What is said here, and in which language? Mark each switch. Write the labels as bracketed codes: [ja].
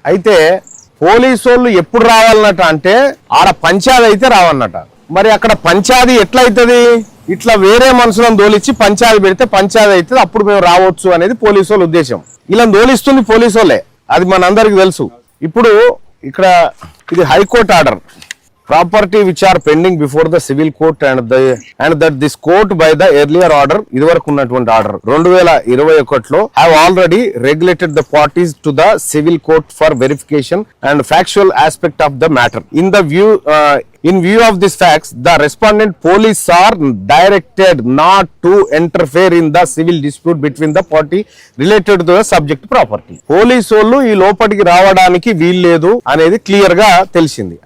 [te] అయితే పోలీసు వాళ్ళు ఎప్పుడు రావాలన్నట అంటే ఆడ పంచాయతీ అయితే రావన్నట. మరి అక్కడ పంచాయతీ ఎట్లయితది? ఇట్లా వేరే మనుషులను దోలిచ్చి పంచాయతీ పెడితే పంచాయతీ అవుతుంది, అప్పుడు మేము రావచ్చు అనేది పోలీసు వాళ్ళ ఉద్దేశం. ఇలా దోలిస్తుంది పోలీసు వాళ్ళే, అది మనందరికి తెలుసు. ఇప్పుడు ఇక్కడ ఇది high court order. [en] Property which are pending before the civil court and that this court by the earlier order [te] ఇదివరకు ఉన్నటువంటి order 2021లో [en] have already regulated the parties to the civil court for verification and factual aspect of the matter. In view of these facts, the respondent police are directed not to interfere in the civil dispute between the party related to the subject property. [te] Police వాళ్ళు ఈ లోపలికి రావడానికి వీల్లేదు అనేది clear గా తెలిసింది.